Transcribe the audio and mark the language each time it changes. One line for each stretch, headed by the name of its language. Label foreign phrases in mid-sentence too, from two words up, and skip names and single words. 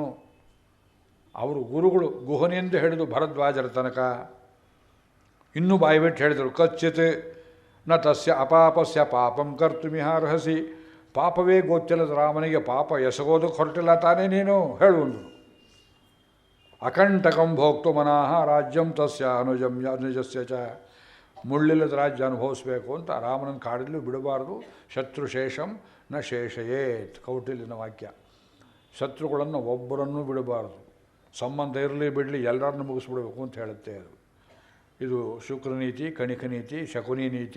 Kannada: ಅವರು ಗುರುಗಳು ಗುಹನಿಂದ ಹಿಡಿದು ಭರದ್ವಾಜರ ತನಕ ಇನ್ನೂ ಬಾಯಿಬಿಟ್ಟು ಹೇಳಿದರು,
Sanskrit: ಕಚ್ಚಿತ್ ನ ತಸ್ಯ ಅಪಾಪಸ್ಯ ಪಾಪಂ ಕರ್ತುಮಿಹಾರ್ಹಸಿ.
Kannada: ಪಾಪವೇ ಗೊತ್ತಿಲ್ಲದ ರಾಮನಿಗೆ ಪಾಪ ಎಸಗೋದಕ್ಕೆ ಹೊರಟಿಲ್ಲ ತಾನೇ ನೀನು, ಹೇಳು ಅಂದರು.
Sanskrit: ಅಕಂಟಕಂ ಭೋಕ್ತು ಮನಃ ರಾಜ್ಯಂ ತಸ್ಯ ಅನುಜಸ್ಯ ಚ.
Kannada: ಮುಳ್ಳಿಲ್ಲದ ರಾಜ್ಯ ಅನುಭವಿಸಬೇಕು ಅಂತ ರಾಮನನ್ನು ಕಾಡಲು ಬಿಡಬಾರ್ದು.
Sanskrit: ಶತ್ರುಶೇಷಂ ನ ಶೇಷಯೇತ್,
Kannada: ಕೌಟಿಲ್ಯನ ವಾಕ್ಯ. ಶತ್ರುಗಳನ್ನು ಒಬ್ಬರನ್ನೂ ಬಿಡಬಾರ್ದು. ಸಂಬಂಧ ಇರಲಿ ಬಿಡಲಿ ಎಲ್ಲರನ್ನೂ ಮುಗಿಸ್ಬಿಡಬೇಕು ಅಂತ ಹೇಳುತ್ತೆ ಅದು. ಇದು ಶುಕ್ರನೀತಿ, ಕಣಿಕ ನೀತಿ, ಶಕುನಿ ನೀತಿ.